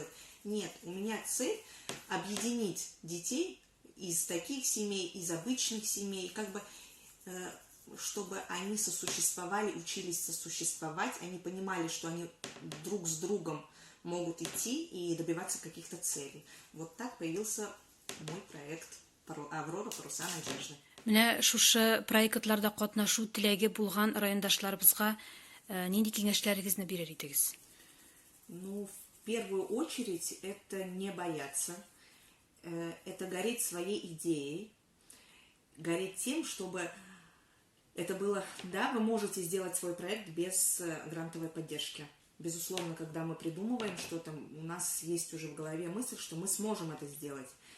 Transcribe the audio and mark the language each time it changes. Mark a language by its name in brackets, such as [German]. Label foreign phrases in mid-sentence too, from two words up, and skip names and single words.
[Russian] Нет, у меня цель объединить детей из таких семей, из обычных семей, как бы, чтобы они сосуществовали, учились сосуществовать, они понимали, что они друг с другом могут идти и добиваться каких-то целей. Вот так появился мой проект «Аврора. Паруса надежды». [Tatar] Менә шушы проектларда катнашу теләге булган райондашларыбызга нинди киңәшләрегезне бирер идегез? [Russian] Ну, в первую очередь, это не бояться, это гореть своей идеей, гореть тем, чтобы это было... Да, вы можете сделать свой проект без грантовой поддержки. Безусловно, когда мы придумываем что-то, у нас есть уже в голове мысль, что мы сможем это сделать.